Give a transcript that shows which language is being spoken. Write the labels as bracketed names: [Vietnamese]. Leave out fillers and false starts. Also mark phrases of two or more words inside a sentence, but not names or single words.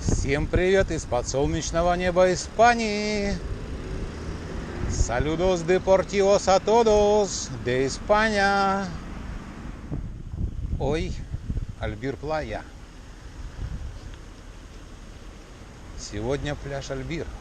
[Russian] Всем привет из-под солнечного неба Испании. [Spanish] Saludos deportivos a todos de España. Hoy Albir Playa. [Russian] Сегодня пляж Альбир.